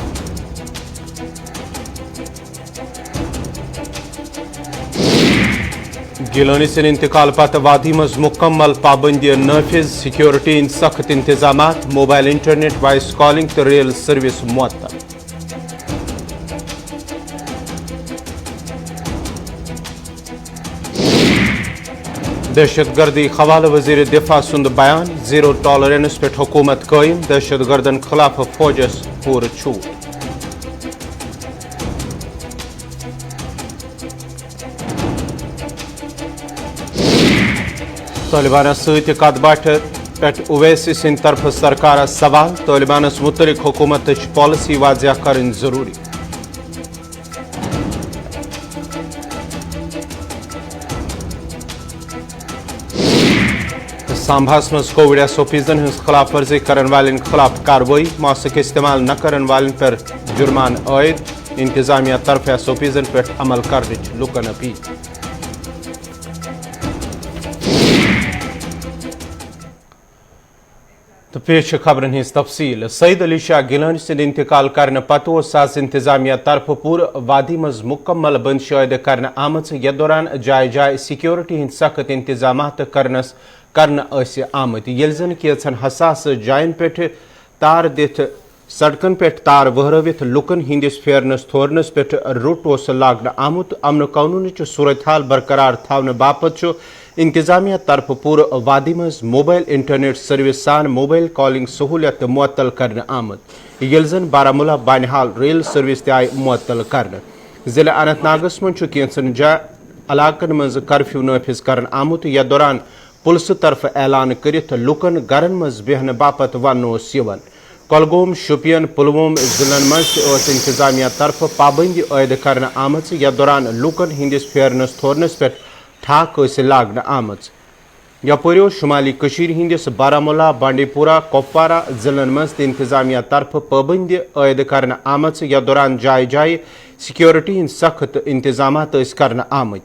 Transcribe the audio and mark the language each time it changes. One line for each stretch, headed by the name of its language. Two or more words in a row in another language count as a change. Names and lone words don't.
Kashmiri: گیلانی سٕنٛدِ انتقال پتہٕ وادی منٛز مکمل پابندی نافذ، سیکورٹی ہٕنٛدۍ سخت انتظامات،
English: mobile internet, voice calling
Kashmiri: تہٕ
English: rail service
Kashmiri: معطل۔ دہشت گردی حوالہ وزیر دفاع سند بیان،
English: zero tolerance
Kashmiri: پہ حکومت قائم، دہشت گردن خلاف فوجس پور چھوٹ۔ طالبانس ست کت باتھ پہ اویسی سند طرف سرکارس سوال، طالبانس متعلق حکومت پالیسی واضح کرن ضروری۔ سامباس مز کووڈ ایس او پیزن ہز خلاف ورزی کرن والن خلاف کارروائی، ماسک استعمال نہ کرن والن پر جرمان عائد، انتظامیہ طرف ایس او پیزن پہ عمل کرنچ لکن اپیل۔ تو پیش خبرن ہز تفصیل۔ سعید علی شاہ گیلانی سند انتقال کرنے پتہ آز انتظامیہ طرف پور وادی مز مکمل بندش عائد کرنے آمت، یتھ دوران جائے جائے سیکورٹی ہند سخت انتظامات کرنے آمت، یل زن کینچن حساس جائن پہ تار دت سڑکن پہ تار وہرت لکن ہندس پھیرنس تھورنس پہ رٹ لاگنہ آمت۔ امن قانون صورتحال برقرار تھاؤن باپت انتظامیہ طرف پور وادی مز
English: mobile internet service
Kashmiri: سان
English: mobile calling
Kashmiri: سہولیت معطل کرنے آمت، یل زن بارہمولہ بانحال
English: rail service
Kashmiri: تہ آئی معطل کرنے۔ ضلع اننت ناگس من کینچن علاقن مز کرفیو نافذ کرن آمت، یتھ دوران پولیس طرف اعلان کرت لکن گرن مز بیہن باپت ون یوان۔ کۄلگوم، شوپین، پلووم ضلعن مز انتظامیہ طرف پابندی عائد کرنے آمت، یتھ دوران لکن ہندس پھیرنس تھورنس پہ ٹھاک لاگنہ آمت۔ یپریو شمالی کشیر ہندس بارہمولہ، بانڈی پورہ، کپوارہ ضلعن مز انتظامیہ طرف پابندی عائد کرنے آمت، یتھ دوران جائے جائے سیکورٹی ہند سخت انتظامات کرنے آمت۔